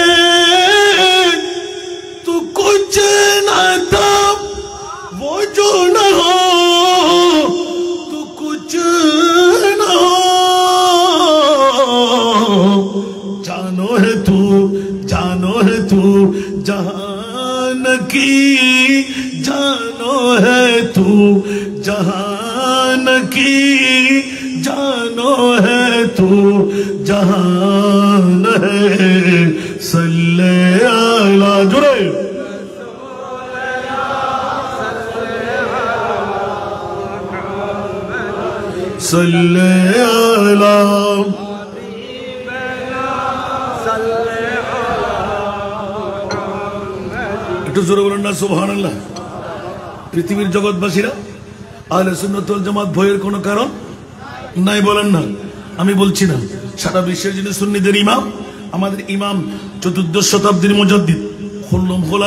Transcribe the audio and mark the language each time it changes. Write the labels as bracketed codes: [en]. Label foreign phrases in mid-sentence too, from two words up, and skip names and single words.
[ur] تو کچھ نہ تھا وہ جو نہ ہو تو کچھ نہ ہو جانو ہے تو جہان کی جانو ہے تو جہان کی جانو ہے تو جہان ہے صلی اللہ [bn] جڑے صلی اللہ একটু জোরে বলেন না সুবহানাল্লাহ পৃথিবীর জগৎবাসীরা আহলে সুন্নাত ওয়াল জামাত ভয়ের কোনো কারণ নাই বলেন না আমি বলছি না সারা বিশ্বের যিনি সুন্নিদের ইমাম আমাদের ইমাম চতুর্দশ শতাব্দীর মুজাদ্দিদ খুল্লুম খোলা